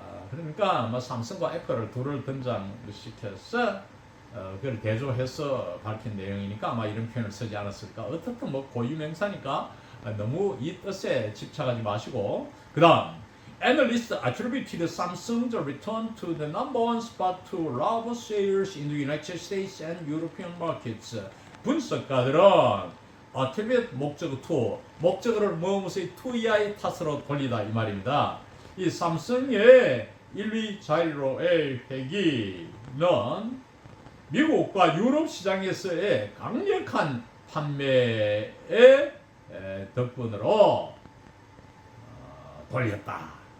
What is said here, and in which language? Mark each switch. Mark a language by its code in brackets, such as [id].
[ko] 그러니까 뭐 삼성과 애플을 둘을 등장시켜서 그걸 대조해서 밝힌 내용이니까 아마 이런 표현을 쓰지 않았을까. 어떻든 뭐 고유명사니까 너무 이 뜻에 집착하지 마시고. 그 다음 [en] Analysts attributed Samsung's return to the number one spot to robust sales in the United States and European markets. [ko] 분석가들은 attribute 목적어 to, 목적어를 무엇의 to 이하의 탓으로 돌리다 이 말입니다. 이 삼성의 1위 자리로의 회기는 미국과 유럽 시장에서의 강력한 판매의 덕분으로 돌렸다.